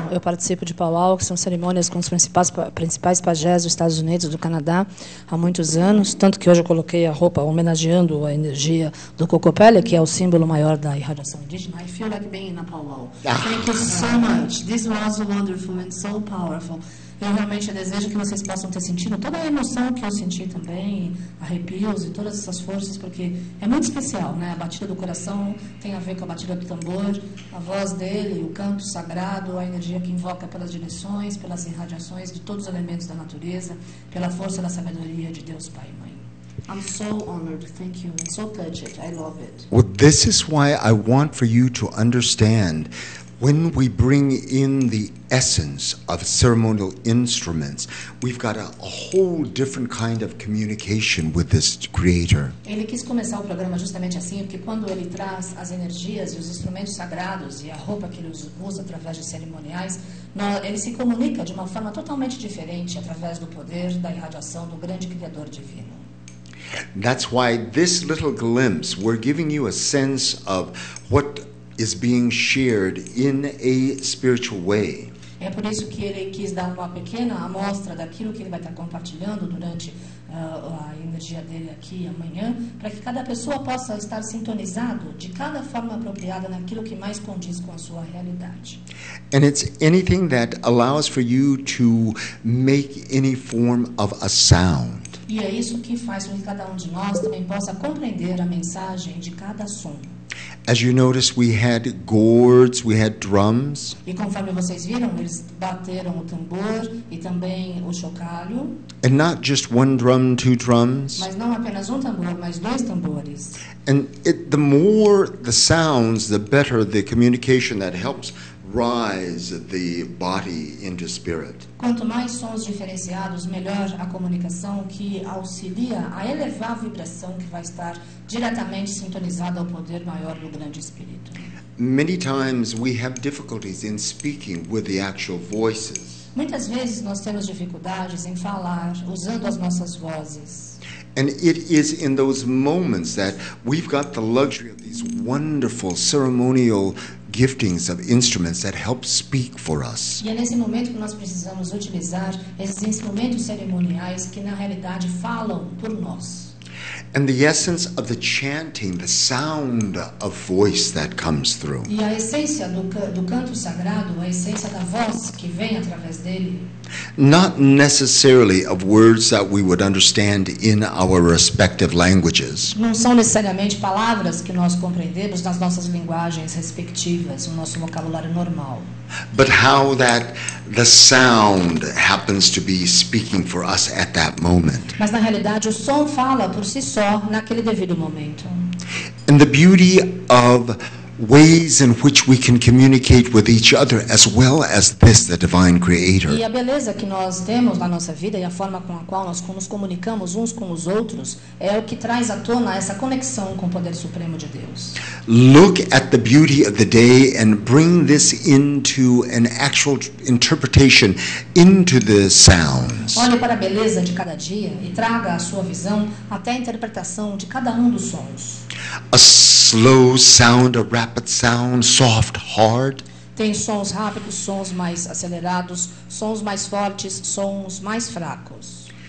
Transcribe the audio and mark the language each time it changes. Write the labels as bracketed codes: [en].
[pt] Eu participo de powwow, que são cerimônias com os principais pajés dos Estados Unidos, do Canadá, há muitos anos. Tanto que hoje eu coloquei a roupa homenageando a energia do cocopele, que é o símbolo maior da irradiação indígena. [en] I feel like being in a powwow. Thank you so much. This was wonderful and so powerful. [pt] Eu realmente desejo que vocês possam ter sentido toda a emoção que eu senti também, arrepios e todas essas forças, porque é muito especial, né? A batida do coração tem a ver com a batida do tambor, a voz dele, o canto sagrado, a energia que invoca pelas direções, pelas irradiações de todos os elementos da natureza, pela força da sabedoria de Deus Pai e Mãe. [en] I'm so honored. Thank you. I'm so touched. I love it. Well, this is why I want for you to understand when we bring in the essence of ceremonial instruments, we've got a whole different kind of communication with this Creator. [pt] Ele quis começar o programa justamente assim, porque quando ele traz as energias e os instrumentos sagrados e a roupa que ele usa através de cerimoniais, ele se comunica de uma forma totalmente diferente através do poder da irradiação do grande Criador divino. [en] That's why this little glimpse, we're giving you a sense of what is being shared in a spiritual way. [pt] É por isso que ele quis dar uma pequena amostra daquilo que ele vai estar compartilhando durante a energia dele aqui amanhã, para que cada pessoa possa estar sintonizado de cada forma apropriada naquilo que mais condiz com a sua realidade. [en] And it's anything that allows for you to make any form of a sound. [pt] E é isso que faz com que cada um de nós também possa compreender a mensagem de cada som. [en] As you notice, we had gourds, we had drums. [pt] E conforme vocês viram, eles bateram o tambor e também o chocalho. [en] And not just one drum, two drums. [pt] Mas não apenas um tambor, mas dois tambores. [en] And the more the sounds, the better the communication that helps rise the body into spirit. [pt] Quanto mais sons diferenciados, melhor a comunicação que auxilia a elevar a vibração que vai estar diretamente sintonizada ao poder maior do grande espírito. [en] Many times we have difficulties in speaking with the actual voices. [pt] Muitas vezes nós temos dificuldades em falar usando as nossas vozes. [en] And it is in those moments that we've got the luxury of these wonderful ceremonial giftings of instruments that help speak for us. [pt] E é nesse momento que nós precisamos utilizar esses instrumentos cerimoniais que na realidade falam por nós. [en] And the essence of the chanting, the sound of voice that comes through. [pt] E a essência do canto sagrado, a essência da voz que vem através dele. [en] Not necessarily of words that we would understand in our respective languages. [pt] Não são necessariamente palavras que nós compreendemos nas nossas linguagens respectivas, no nosso vocabulário normal. [en] But how that the sound happens to be speaking for us at that moment. [pt] Mas na realidade o som fala por si só naquele devido momento. [en] And the beauty of ways in which we can communicate with each other as well as this, the divine creator. [pt] E a beleza que nós temos na nossa vida e a forma com a qual nós nos comunicamos uns com os outros é o que traz à tona essa conexão com o poder supremo de Deus. [en] Look at the beauty of the day and bring this into an actual interpretation into the sounds. [pt] Olhe para a beleza de cada dia e traga a sua visão até a interpretação de cada um dos sons. [en] A slow sound, a rapid sound, soft, hard. [pt] Tem sons rápidos, sons mais acelerados, sons mais fortes, sons mais fracos.